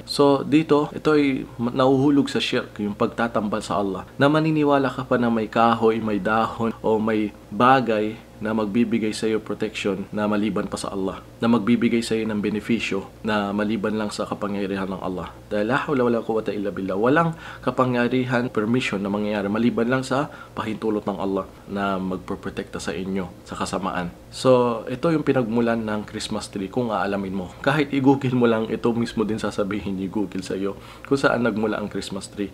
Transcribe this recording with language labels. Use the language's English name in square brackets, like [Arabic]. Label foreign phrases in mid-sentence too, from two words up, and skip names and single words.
[Filipino] So dito, ito ay nahuhulog sa shirk, yung pagtatambal sa Allah, na maniniwala ka pa na may kahoy, may dahon o may bagay na magbibigay sa iyo protection na maliban pa sa Allah, na magbibigay sa iyo ng benepisyo na maliban lang sa kapangyarihan ng Allah. Dahil [Arabic] لا حول ولا قوة إلا بالله, [Filipino] walang kapangyarihan, permission na mangyayari maliban lang sa pahintulot ng Allah na magproprotekta sa inyo sa kasamaan. So, ito yung pinagmulan ng Christmas tree kung aalamin mo. Kahit i-google mo lang, ito mismo din sasabihin ni Google sa iyo kung saan nagmula ang Christmas tree.